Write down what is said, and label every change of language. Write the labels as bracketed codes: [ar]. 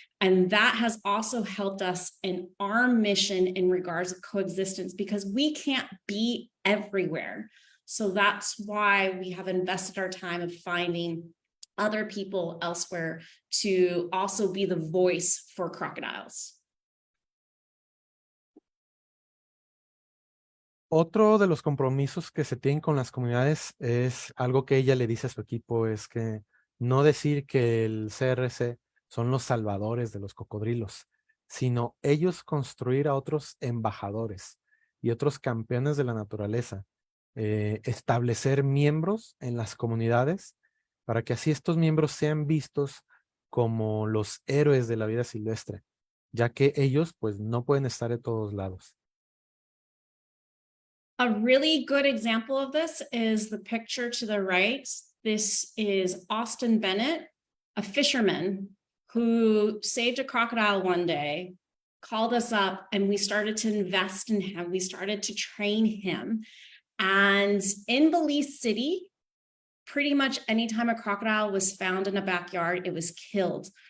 [en] And that has also helped us in our mission in regards of coexistence, because we can't be everywhere. So that's why we have invested our time of finding other people elsewhere to also be the voice for crocodiles. [es] Otro de los compromisos que se tienen con las comunidades es algo que ella le dice a su equipo, es que no decir que el CRC son los salvadores de los cocodrilos, sino ellos construir a otros embajadores y otros campeones de la naturaleza, establecer miembros en las comunidades para que así estos miembros sean vistos como los héroes de la vida silvestre, ya que ellos pues no pueden estar de todos lados. [en] A really good example of this is the picture to the right. This is Austin Bennett, a fisherman who saved a crocodile one day, called us up, and we started to invest in him. We started to train him. And in Belize City, pretty much anytime a crocodile was found in a backyard, it was killed.